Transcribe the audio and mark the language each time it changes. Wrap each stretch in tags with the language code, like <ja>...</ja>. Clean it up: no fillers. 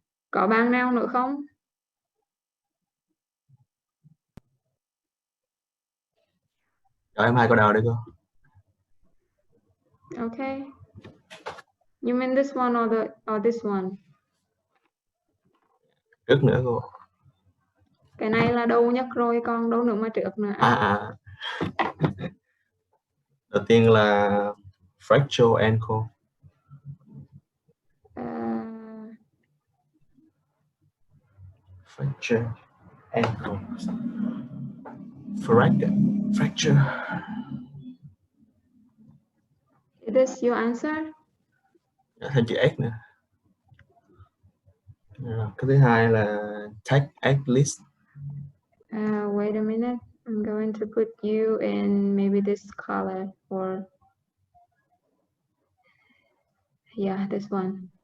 <vi>Có bạn nào nữa không? Cho em 2 câu đầu đi cô.</vi> <en>Okay. You mean this one or this one?</en> <vi>Trước nữa cô. Cái này là đâu nhất rồi, còn đâu nữa mà trước nữa. Đầu tiên là</vi> <en>fracture ankle.</en> <vi>Fracture ankle. Fracture.</vi> <en>Is this your answer?</en> <vi>Thêm chữ S nữa. Cái thứ hai là</vi> <en>take at least. Wait a minute. I'm going to put you in maybe this color or yeah, this one.</en>